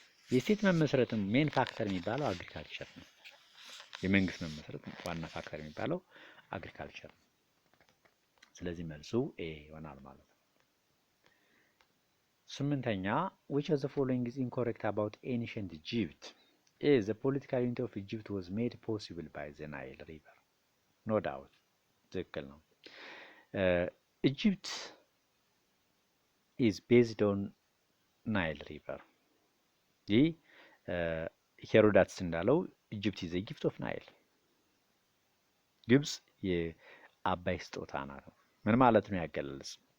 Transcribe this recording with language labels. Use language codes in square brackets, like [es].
[am] የስቴት መመስረትም ሜን ፋክተር የሚባለው አግሪካልቸር ነው። የመንግስት መመስረት ዋና ፋክተር የሚባለው አግሪካልቸር ነው። ስለዚህ መልሱ ኤ ይሆናል ማለት ነው። ስምንተኛ [en] which of the following is incorrect about ancient Egypt? A. The political unity of Egypt was made possible by the Nile River. No doubt [am] ትክክል ነው። [en] Egypt is based on Nile River። [am] ይህ ሄሮዳትስ እንዳለው [en] ኢጅፕት is a gift of Nile። [am] ግብጽ የአባይ ስጦታ ናት። ምን ማለት ነው ያገለልስ?